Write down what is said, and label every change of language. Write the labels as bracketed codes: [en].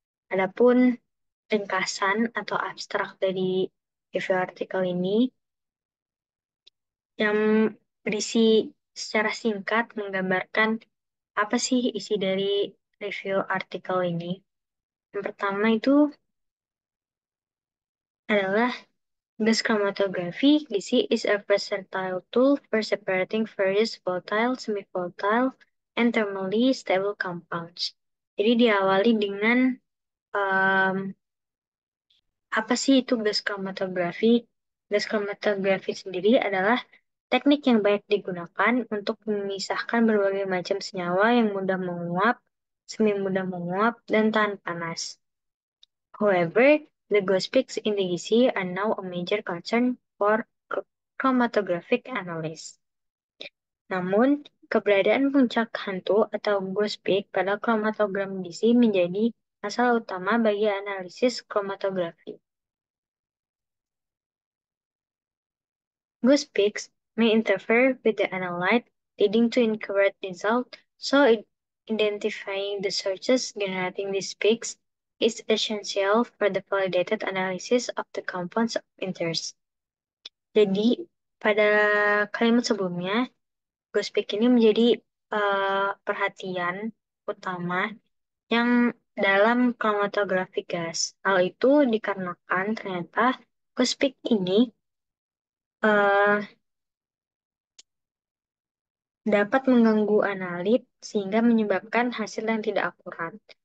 [id] Adapun ringkasan atau abstrak dari review artikel ini yang berisi secara singkat menggambarkan apa sih isi dari review artikel ini. Yang pertama itu adalah gas chromatography. [en] GC is a versatile tool for separating various volatile, semi-volatile, and thermally stable compounds. [id] Jadi diawali dengan um, apa sih itu gas chromatography? Gas chromatography sendiri adalah teknik yang banyak digunakan untuk memisahkan berbagai macam senyawa yang mudah menguap, semi mudah menguap, dan tahan panas. [en] However, the ghost peaks in the GC are now a major concern for chromatographic analysis. [id] Namun, keberadaan puncak hantu atau ghost peak pada chromatogram GC menjadi masalah utama bagi analisis chromatografi. [en] Ghost peaks may interfere with the analyte, leading to incorrect results, so identifying the sources generating these peaks is essential for the validated analysis of the compounds of interest. [id] Jadi, pada kalimat sebelumnya, ghost peak ini menjadi perhatian utama yang dalam chromatography gas. Hal itu dikarenakan ternyata ghost peak ini eh, dapat mengganggu analit sehingga menyebabkan hasil yang tidak akurat.